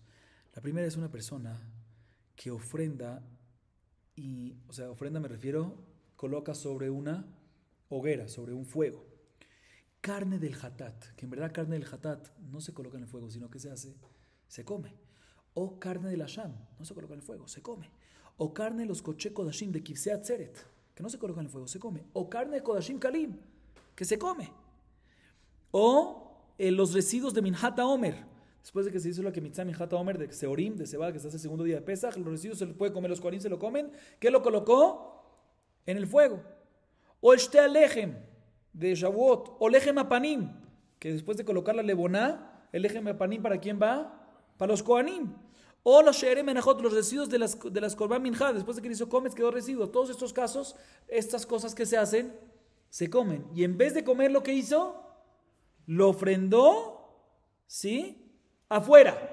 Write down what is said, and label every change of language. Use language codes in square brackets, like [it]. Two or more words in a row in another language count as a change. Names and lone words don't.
[es] La primera es una persona que ofrenda, o sea, ofrenda me refiero, coloca sobre una hoguera, sobre un fuego, carne del hatat, que en verdad carne del hatat no se coloca en el fuego, sino que se hace, se come. O carne del asham, no se coloca en el fuego, se come. O carne de los [he] קדשי קדשים [es] de [he] כבשי עצרת, [es] que no se coloca en el fuego, se come. O carne de [he] קדשים קלים, [es] que se come. O los residuos de [he] מנחת העומר, [es] después de que se hizo la kemitzá [he] מנחת העומר [es] de seorim, de cebada, que se hace el segundo día de Pesach, los residuos se los puede comer, los kohanim se lo comen. ¿Qué lo colocó? En el fuego. O el [he] שתי הלחם [es] de Shavuot, o [he] לחם הפנים, [es] que después de colocar la leboná, el [he] לחם הפנים, [es] ¿para quién va? Para los kohanim. O los [he] שירי מנחות, [es] los residuos de las [he] קרבן מנחה, [es] después de que hizo comes, quedó residuo. Todos estos casos, estas cosas que se hacen, se comen. Y en vez de comer lo que hizo, lo ofrendó, ¿sí? Afuera.